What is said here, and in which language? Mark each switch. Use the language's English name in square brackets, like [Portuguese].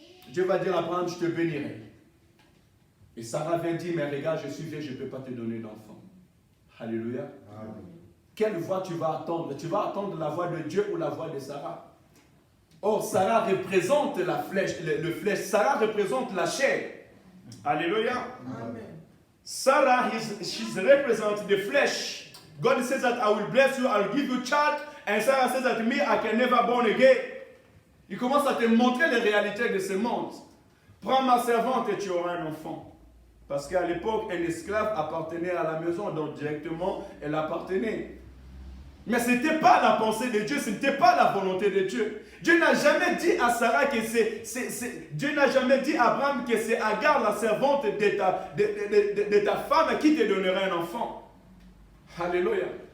[French] Dieu va dire à Abraham, je te bénirai. Et Sarah vient dire, mais regarde, je suis vieille, je ne peux pas te donner d'enfant. Alléluia. Amen. Quelle voix tu vas attendre? Tu vas attendre la voix de Dieu ou la voix de Sarah? Or, Sarah représente la flèche, le flèche. Sarah représente la chair. Alléluia. Amen. [English] Sarah, she's represent the flesh. God says that I will bless you, I will give you child. And Sarah says that me, I can never born again. [French] Il commence à te montrer les réalités de ce monde. Prends ma servante et tu auras un enfant. Parce qu'à l'époque, un esclave appartenait à la maison, donc directement, elle appartenait. Mais ce n'était pas la pensée de Dieu, ce n'était pas la volonté de Dieu. Dieu n'a jamais dit à Sarah que Dieu n'a jamais dit à Abraham que c'est Agar, la servante de ta femme, qui te donnera un enfant. Alléluia.